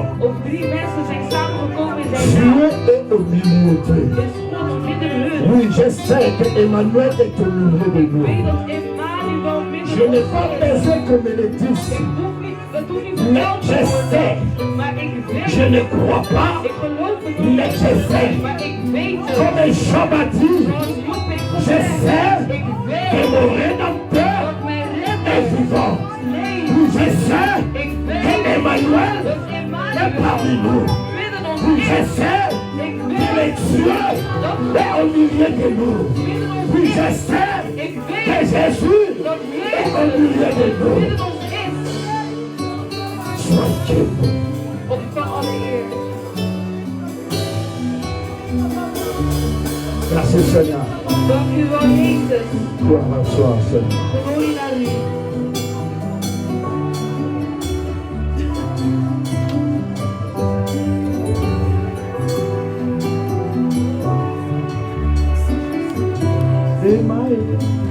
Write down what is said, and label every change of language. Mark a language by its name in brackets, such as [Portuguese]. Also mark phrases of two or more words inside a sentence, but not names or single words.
[Dutch] of drie mensen zijn samengekomen in zijn [French] Dieu [Dutch] naam, [French] est au milieu d'eux. [Dutch] is God midden hun. [French] Oui, je sais que Emmanuel est au milieu de [Dutch] Weet [French] nous. [Dutch] dat Emmanuel midden [French] Je n'ai [Dutch] ons [French] pas [Dutch] is. [French] besoin qu'on me le dise. [Dutch] Het hoeft niet [French] Mais [Dutch] verteld [French] je [Dutch] te [French] sais. [Dutch] worden, maar ik [French] Je [Dutch] weet, [French] ne crois pas. [Dutch] ik geloof het niet, [French] Mais je sais. [Dutch] maar ik weet het. [French] Comme Job a dit, [Dutch] Zoals Job heeft [French] je [Dutch] gezegd, [French] sais [Dutch] ik [French] que [Dutch] weet [French] mon rédempteur [Dutch] dat mijn [French] est [Dutch] redder [French] vivant. [Dutch] leeft. [French] Oui, je sais [Dutch] Ik [French] que [Dutch] weet [French] Emmanuel [Dutch] dat [French] est parmi [Dutch] Emmanuel [French] nous. [Dutch] midden [French] Oui, [Dutch] ons [French] je [Dutch] is. [French] sais [Dutch] Ik [French] que le [Dutch] weet [French] Dieu [Dutch] dat [French] est au milieu de nous. [Dutch] midden ons [French] Oui, [Dutch] is. [French] je sais [Dutch] Ik [French] que [Dutch] weet [French] Jésus [Dutch] dat [French] est au milieu de [Dutch] Jezus [French] nous. [Dutch] midden ons is. [French] Sois Dieu. [Dutch] Ontvang alle eer. [French] Merci Seigneur. [Dutch] Dank u wel, Jezus. [French] Gloire à toi, Seigneur. [Dutch] Glorie naar u. Emmanuel.